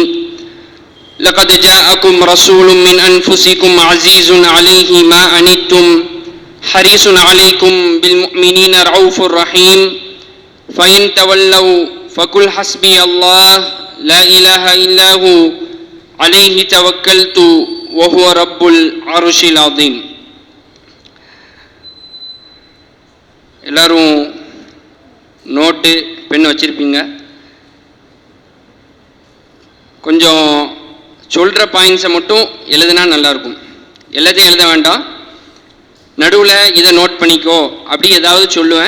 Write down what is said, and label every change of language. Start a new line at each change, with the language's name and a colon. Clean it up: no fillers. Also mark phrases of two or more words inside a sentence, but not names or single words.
Arabic: لقد جاءكم رسول من أنفسكم عزيز عليه ما عنتم حريص عليكم بالمؤمنين رؤوف رحيم. فإن تولوا فقل حسبي الله لا إله إلا هو عليه توكلت وهو رب العرش العظيم.
Tamil: எல்லாரும்
English: note pen
Tamil: வச்சுருப்பீங்க. கொஞ்சம் சொல்கிற பாயிண்ட்ஸை மட்டும் எழுதுனா நல்லாயிருக்கும். எல்லாத்தையும் எழுத வேண்டாம், நடுவில் இதை நோட் பண்ணிக்கோ அப்படி ஏதாவது சொல்லுவேன்.